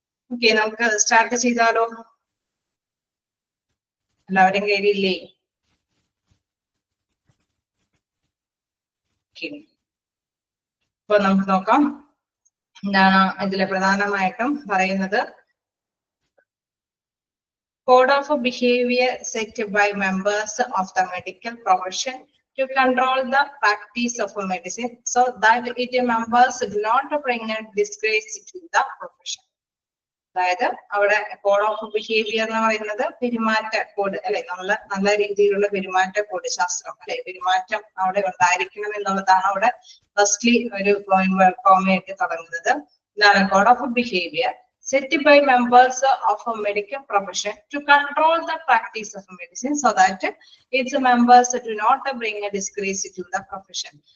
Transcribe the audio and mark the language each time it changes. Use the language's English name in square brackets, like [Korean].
[Malayalam] Okay, നമുക്ക് start ചെയ്താലോ? എല്ലാവരും കയ്യിലില്ലേ? അപ്പൊ നമുക്ക് നോക്കാം എന്താണ് ഇതില് പ്രധാനമായിട്ടും പറയുന്നത്. [English] Code of behavior set by members of the medical profession to control the practice of a medicine so that its members do not bring a disgrace to the profession. [Malayalam] അതായത് അവിടെ കോഡ് ഓഫ് ബിഹേവിയർ എന്ന് പറയുന്നത് പെരുമാറ്റ code അല്ലെ, നമ്മള് നല്ല രീതിയിലുള്ള പെരുമാറ്റ കോഡ് ശാസ്ത്രം അല്ലെ, പെരുമാറ്റം അവിടെ ഉണ്ടായിരിക്കണം എന്നുള്ളതാണ് അവിടെ ഫസ്റ്റ്ലി ഒരു കോമയായിട്ട് തുടങ്ങുന്നത്. ഇതാണ് [English] Code of behaviour set by members of a medical profession to control the practice of medicine so that its members do not bring a disgrace to the profession.